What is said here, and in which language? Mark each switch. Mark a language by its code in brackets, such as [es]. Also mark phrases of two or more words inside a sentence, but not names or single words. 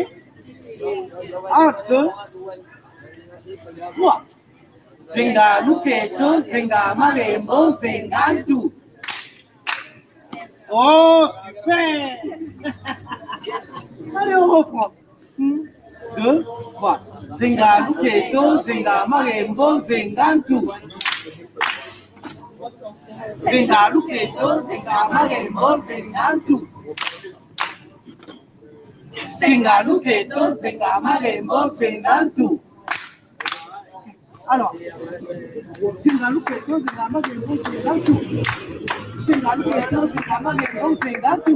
[fr] 1, 2, 3. [kg] Zinga Luketo, Zinga Marembo, Zingantu. [fr] Oh, super. Allez, on reprend. 2, 3. [kg] Zinga Luketo, Zinga Marembo, Zingantu. Singaluketo, singamarembo, singantu. Singaluketo, singamarembo, singantu. [fr] Alors, [kg] singaluketo, singamarembo, singantu. Singaluketo, singamarembo, singantu.